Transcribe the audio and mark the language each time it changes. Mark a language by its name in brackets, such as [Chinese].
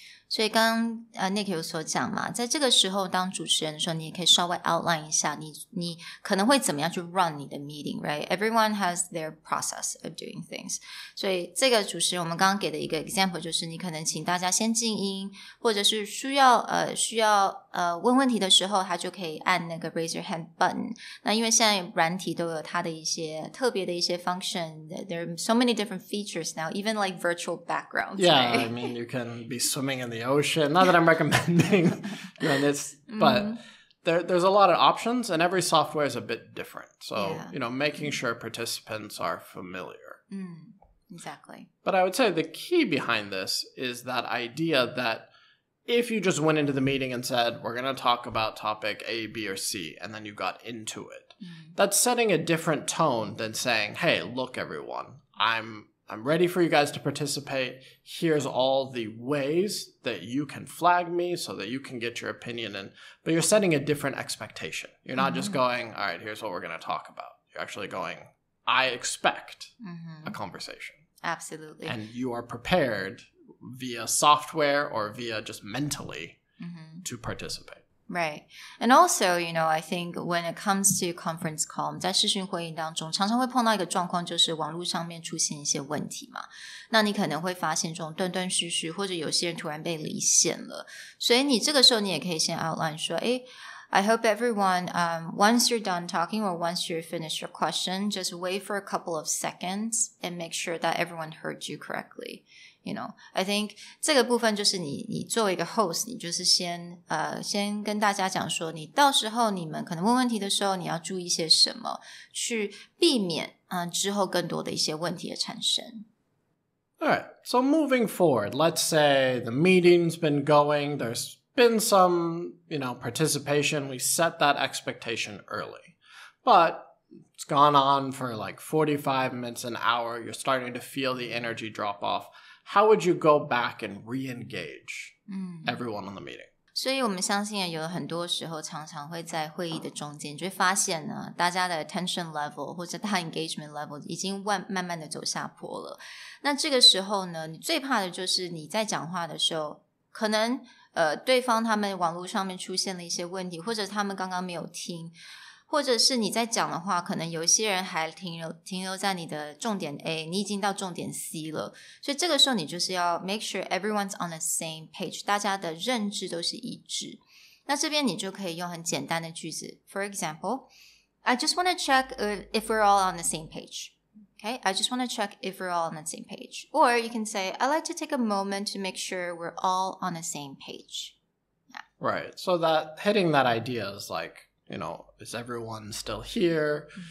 [Chinese] 所以刚刚Nick 有所讲嘛，在这个时候当主持人的时候，你也可以稍微 outline 一下你可能会怎么样去 run 你的 meeting, [English] right? Everyone has their process of doing things. [Chinese] 所以这个主持人我们刚刚给的一个 example 就是你可能请大家先静音，或者是需要问问题的时候，他就可以按那个 [English] raise your hand button. [Chinese] 那因为现在软体都有它的一些特别的一些 function. [English] There are so many different features now, even like virtual backgrounds. Yeah, right? I mean, you can be swimming in the ocean. Not that I'm recommending this, but there's a lot of options, and every software is a bit different. So, making sure participants are familiar. Exactly. But I would say the key behind this is that idea that if you just went into the meeting and said, we're going to talk about topic A, B, or C, and then you got into it, that's setting a different tone than saying, hey, look, everyone, I'm ready for you guys to participate. Here's all the ways that you can flag me so that you can get your opinion in. But you're setting a different expectation. You're not just going, all right, here's what we're going to talk about. You're actually going, I expect a conversation. Absolutely. And you are prepared via software or via just mentally to participate. Right. And also, I think when it comes to conference call, [Chinese] 在视讯会议当中常常会碰到一个状况，就是网络上面出现一些问题嘛。那你可能会发现这种断断续续，或者有些人突然被离线了。所以你这个时候你也可以先 [English] outline 说，I hope everyone, once you're done talking or once you finish your question, just wait for a couple of seconds and make sure that everyone heard you correctly. I think [Chinese] 这个部分就是你作为一个 host, 你就是先跟大家讲说，你到时候你们可能问问题的时候，你要注意些什么，去避免之后更多的一些问题的产生。 [English] All right. So moving forward, let's say the meeting's been going, there's been some, participation. We set that expectation early. But it's gone on for like 45 minutes, an hour. You're starting to feel the energy drop off. How would you go back and re-engage everyone on the meeting? [Chinese] 所以我们相信有很多时候常常会在会议的中间，你就会发现呢，大家的 attention level 或者大家 engagement level 已经慢慢的走下坡了。那这个时候呢，你最怕的就是你在讲话的时候，可能对方他们网络上面出现了一些问题，或者他们刚刚没有听，或者是你在讲的话，可能有一些人还停留在你的重点 A， 你已经到重点 C 了，所以这个时候你就是要 [English] make sure everyone's on the same page， [Chinese] 大家的认知都是一致。那这边你就可以用很简单的句子 [English] ，For example, I just want to check if we're all on the same page. Okay, I just want to check if we're all on the same page. Or you can say, I'd like to take a moment to make sure we're all on the same page. Yeah. Right. So that hitting that idea is like, is everyone still here?